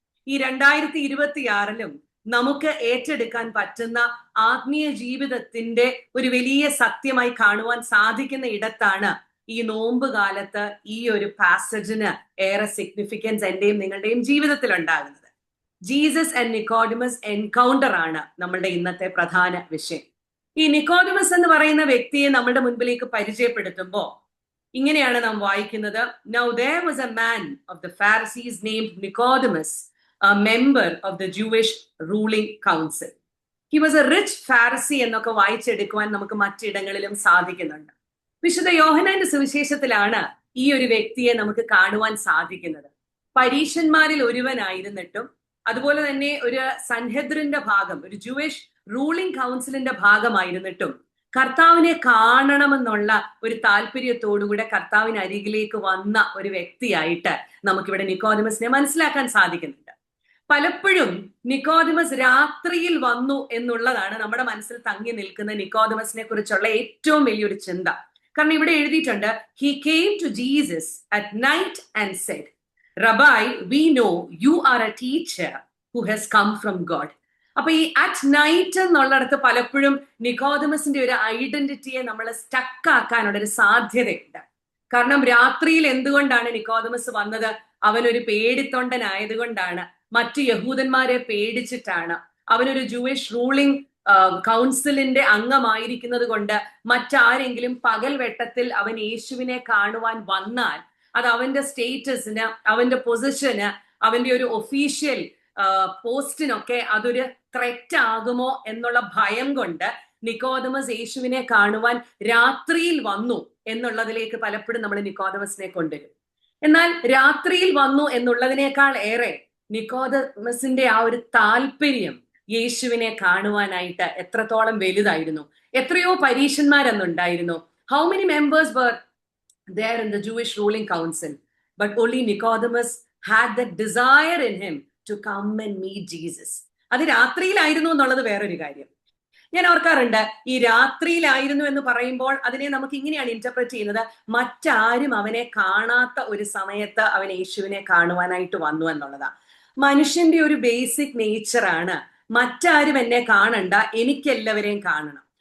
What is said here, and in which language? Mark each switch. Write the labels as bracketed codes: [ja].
[ml] ഈ 2026 നമുക്ക് ഏറ്റെടുക്കാൻ പറ്റുന്ന ആത്മീയ ജീവിതത്തിന്റെ ഒരു വലിയ സത്യമായി കാണുവാൻ സാധിക്കുന്ന ഇടത്താണ് ഈ നോമ്പ് കാലത്ത് ഈ ഒരു പാസേജിന് ഏറെ സിഗ്നിഫിക്കൻസ് എന്റെയും നിങ്ങളുടെയും ജീവിതത്തിൽ ഉണ്ടാകുന്നത്. ജീസസ് ആൻഡ് നിക്കോഡിമസ് എൻകൗണ്ടർ ആണ് നമ്മളുടെ ഇന്നത്തെ പ്രധാന വിഷയം. ഈ നിക്കോഡിമസ് എന്ന് പറയുന്ന വ്യക്തിയെ നമ്മുടെ മുൻപിലേക്ക് പരിചയപ്പെടുത്തുമ്പോൾ ഇങ്ങനെയാണ് നാം വായിക്കുന്നത്. [en] Now there was a man of the Pharisees named Nicodemus, a member of the Jewish ruling council. He was a rich Pharisee [ml] എന്നൊക്കെ വായിച്ചെടുക്കുവാൻ നമുക്ക് മറ്റിടങ്ങളിലും സാധിക്കുന്നുണ്ട്. വിശുദ്ധ യോഹന്നാന്റെ സുവിശേഷത്തിലാണ് ഈ ഒരു വ്യക്തിയെ നമുക്ക് കാണുവാൻ സാധിക്കുന്നത്. പരീശന്മാരിൽ ഒരുവനായിരുന്നിട്ടും അതുപോലെ തന്നെ ഒരു സൻഹെദ്രിന്റെ ഭാഗം, ഒരു ജൂയിഷ് റൂളിംഗ് കൗൺസിലിന്റെ ഭാഗമായിരുന്നിട്ടും കർത്താവിനെ കാണണമെന്നുള്ള ഒരു താല്പര്യത്തോടുകൂടെ കർത്താവിന് അരികിലേക്ക് വന്ന ഒരു വ്യക്തിയായിട്ട് നമുക്കിവിടെ നിക്കോദിമസിനെ മനസ്സിലാക്കാൻ സാധിക്കുന്നുണ്ട്. പലപ്പോഴും നിക്കോദിമസ് രാത്രിയിൽ വന്നു എന്നുള്ളതാണ് നമ്മുടെ മനസ്സിൽ തങ്ങി നിൽക്കുന്ന നിക്കോദിമസിനെ കുറിച്ചുള്ള ഏറ്റവും വലിയൊരു ചിന്ത. കാരണം ഇവിടെ എഴുതിയിട്ടുണ്ട്, [en] he came to Jesus at night and said, Rabbi, we know you are a teacher who has come from God. [ml] അപ്പൊ ഈ അറ്റ് നൈറ്റ് എന്നുള്ളിടത്ത് പലപ്പോഴും നിക്കോദിമസിന്റെ ഒരു ഐഡന്റിറ്റിയെ നമ്മൾ സ്റ്റക്ക് ആക്കാനുള്ള ഒരു സാധ്യതയുണ്ട്. കാരണം രാത്രിയിൽ എന്തുകൊണ്ടാണ് നിക്കോദിമസ് വന്നത്? അവനൊരു പേടിത്തൊണ്ടനായതുകൊണ്ടാണ്, മറ്റു യഹൂദന്മാരെ പേടിച്ചിട്ടാണ്, അവനൊരു ജൂയിഷ് റൂളിംഗ് കൗൺസിലിന്റെ അംഗമായിരിക്കുന്നത് കൊണ്ട് മറ്റാരെങ്കിലും പകൽ വെട്ടത്തിൽ അവൻ യേശുവിനെ കാണുവാൻ വന്നാൽ അത് അവന്റെ സ്റ്റേറ്റസിന്, അവന്റെ പൊസിഷന്, അവന്റെ ഒരു ഒഫീഷ്യൽ പോസ്റ്റിനൊക്കെ അതൊരു ത്രെറ്റ് ആകുമോ എന്നുള്ള ഭയം കൊണ്ട് നിക്കോദിമസ് യേശുവിനെ കാണുവാൻ രാത്രിയിൽ വന്നു എന്നുള്ളതിലേക്ക് പലപ്പോഴും നമ്മൾ നിക്കോദിമസിനെ കൊണ്ടുവരും. എന്നാൽ രാത്രിയിൽ വന്നു എന്നുള്ളതിനേക്കാൾ ഏറെ നിക്കോദിമസിന്റെ ആ ഒരു താല്പര്യം യേശുവിനെ കാണുവാനായിട്ട് എത്രത്തോളം വലുതായിരുന്നു. എത്രയോ പരീശന്മാരെന്നുണ്ടായിരുന്നു. [en] How many members were there in the Jewish ruling council, but only Nicodemus had that desire in him to come and meet Jesus. [ml] അത് രാത്രിയിലായിരുന്നു എന്നുള്ളത് വേറൊരു കാര്യം. ഞാൻ ഓർക്കാറുണ്ട്, ഈ രാത്രിയിലായിരുന്നു എന്ന് പറയുമ്പോൾ അതിനെ നമുക്ക് ഇങ്ങനെയാണ് ഇന്റർപ്രറ്റ് ചെയ്യുന്നത്, മറ്റാരും അവനെ കാണാത്ത ഒരു സമയത്ത് അവൻ യേശുവിനെ കാണുവാനായിട്ട് വന്നു എന്നുള്ളതാ. മനുഷ്യന്റെ ഒരു ബേസിക് നേച്ചറാണ്, മറ്റാരും എന്നെ കാണണ്ട, എനിക്കെല്ലാവരെയും കാണണം.